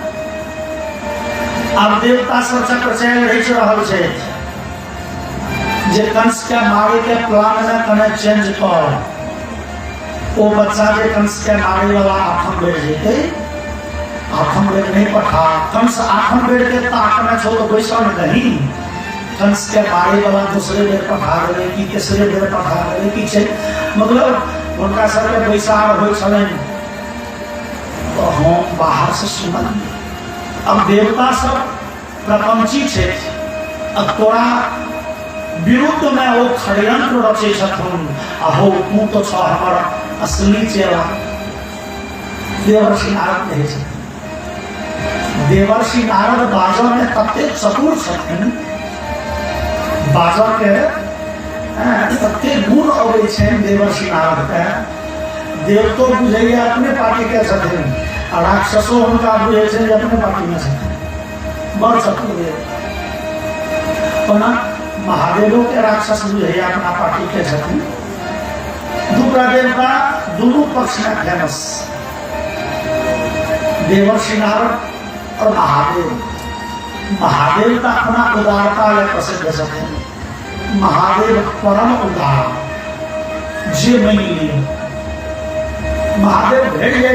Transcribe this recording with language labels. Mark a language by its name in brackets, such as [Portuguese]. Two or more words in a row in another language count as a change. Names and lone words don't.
[Maithili] अब देवता सब चक्र चल रहल छै जे कंस के मारे के प्लान में कने चेंज कर, वो बच्चा जे कंस के मारे वाला आठम बेर जेतै, आठम आठम बेर नहीं पठा कंस आठम बेर के ताकना छोड़ बैसल नहीं कंस के मारे वाला दूसरे बेर पठा रहे कि तीसरे बेर पठा रहे कि छे मतलब उनका सबके बैसार हो चलन तो हम बाहर से सुनल अब देवता सब प्रपंची छे अब तोरा विरुद्ध में वो षड्यंत्र रचे छथुन अहो तू तो छ हमर असली चेला देवर्षि नारद कहे छथिन देवर्षि नारद बाजा में तते चतुर छथिन बाजा के तते गुण अबै छनि देवर्षि नारद के देवतो बुझैया अपने पार्टी के छथिन आ राक्षसो हुनका बुझै छै जे अपने पार्टी में छथिन बड़ चतुर देव अपना महादेवों के राक्षस बुझैया अपना पार्टी के छथिन दूसरा देवता दोनों पक्ष में फेमस देवर्षि नारद और महादेव महादेव का अपना उदारता में प्रसिद्ध छथिन महादेव परम उदार जे मनी महादेव भेट गए